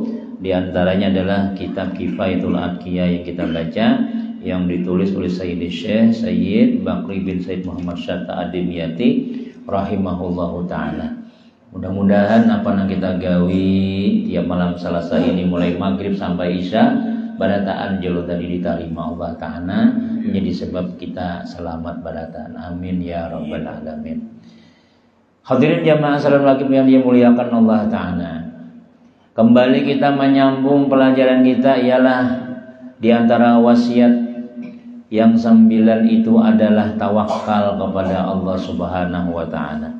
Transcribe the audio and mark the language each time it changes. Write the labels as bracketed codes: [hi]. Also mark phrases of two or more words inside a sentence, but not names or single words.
[id] Di antaranya adalah kitab Kifayatul Atqiyah yang kita baca, yang ditulis oleh Sayyid Bakri bin Sayyid Muhammad Syata Ad-Dimyati [ar] رحمه الله تعالى. [id] Mudah-mudahan apa yang kita gawi tiap malam Selasa ini mulai maghrib sampai isya barataan jelo tadi diterima [ar] الله تعالى [id] menjadi sebab kita selamat barataan. [ar] آمين يا رب العالمين. [id] Hadirin jamaah salam lagi yang dimuliakan [ar] الله تعالى. [id] Kembali kita menyambung pelajaran kita ialah di antara wasiat yang 9 itu adalah tawakal kepada [ar] الله سبحانه وتعالى.